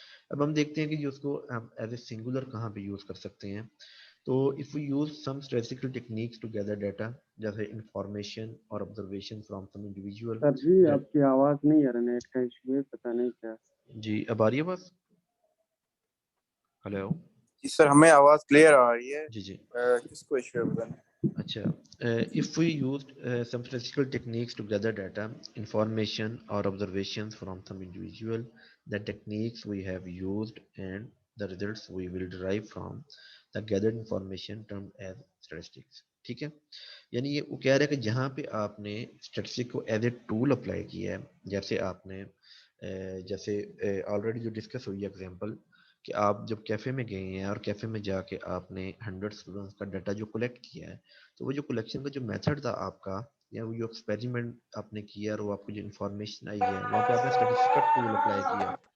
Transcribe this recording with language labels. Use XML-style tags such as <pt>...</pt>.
<ur>اب ہم دیکھتے ہیں کہ جو اس کو ہم ایز اے سنگولر کہاں پہ یوز کر سکتے ہیں.</ur> <en>تو if we use some statistical techniques to gather data</en> <ur>جیسے انفارمیشن اور</ur> <en>observation from some individual.</en> <ur>سر جی آپ کی آواز نہیں آ رہا، نیٹ کا ایشو ہے، پتہ نہیں کیا. جی اب آ رہی ہے بس؟ ہلو جی سر ہمیں آواز کلیئر آ رہی ہے. جی کس کو ایشو ہے بتائیں.</ur> <en>اچھا، if we used some statistical techniques to gather data, information or observations from some individual, the techniques we have used and the results we will derive from the gathered information termed as statistics.</en> <ur>ٹھیک ہے، یعنی یہ وہ کہہ رہا ہے کہ جہاں پہ آپ نے اسٹیٹسٹک کو ایز اے ٹول اپلائی کیا ہے، جیسے آپ نے جیسے آلریڈی جو ڈسکس ہوئی ہے ایگزامپل کہ آپ جب کیفے میں گئے ہیں اور کیفے میں جا کے آپ نے 100 اسٹوڈنٹس کا ڈیٹا جو کلیکٹ کیا ہے، تو وہ جو کلیکشن کا جو میتھڈ تھا آپ کا یا وہ جو ایکسپیریمنٹ آپ نے کیا اور وہ آپ کو جو انفارمیشن آئی ہے وہاں پہ آپ نے اسٹیٹسٹک کا ٹول اپلائی کیا.</ur>